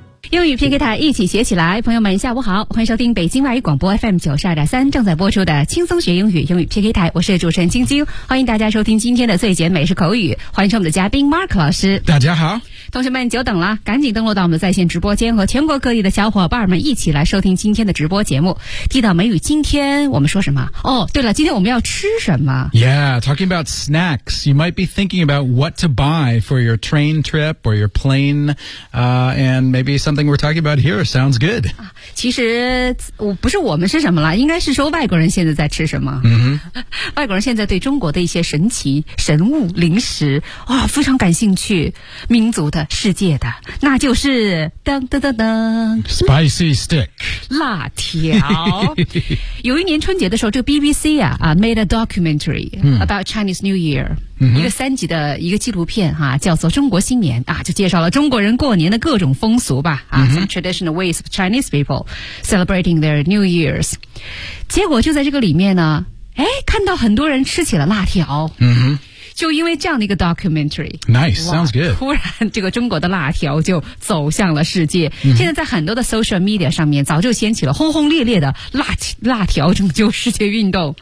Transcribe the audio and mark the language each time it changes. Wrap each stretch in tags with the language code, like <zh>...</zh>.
<zh>英语 PK 台一起学起来，朋友们下午好，欢迎收听北京外语广播 FM 92.3正在播出的轻松学英语英语 PK 台，我是主持人晶晶，欢迎大家收听今天的最简美式口语，欢迎收我们的嘉宾 Mark 老师。大家好，同学们久等了，赶紧登录到我们的在线直播间，和全国各地的小伙伴们一起来收听今天的直播节目。提到美语，今天我们说什么？哦，对了，今天我们要吃什么？</zh> <en>Yeah, talking about snacks, you might be thinking about what to buy for your train trip or your plane, and maybe somethingWe're talking about here sounds good.</en> <zh>其实我不是我们是什么了，应该是说外国人现在在吃什么。 Mm-hmm. 外国人现在对中国的一些神奇神物零食啊、哦、非常感兴趣，民族的世界的，那就是噔噔噔噔</zh> <en>，spicy stick</en> <zh>辣条。有一年春节的时候，这个</zh> <en>BBC made a documentary about Chinese New Year。 Mm-hmm.</en> <zh>一个三集的一个纪录片哈、啊，叫做《中国新年》啊，就介绍了中国人过年的各种风俗吧啊、 mm-hmm.</zh> <en>，some traditional ways of Chinese people celebrating their New Year's。</en> <zh>结果就在这个里面呢，哎，看到很多人吃起了辣条。嗯哼。就因为这样的一个 documentary</zh> <en>Nice, sounds good</en> <zh>突然这个中国的辣条就走向了世界、 mm-hmm. 现在在很多的 social media 上面早就掀起了轰轰烈烈的辣条拯救世界运动</zh>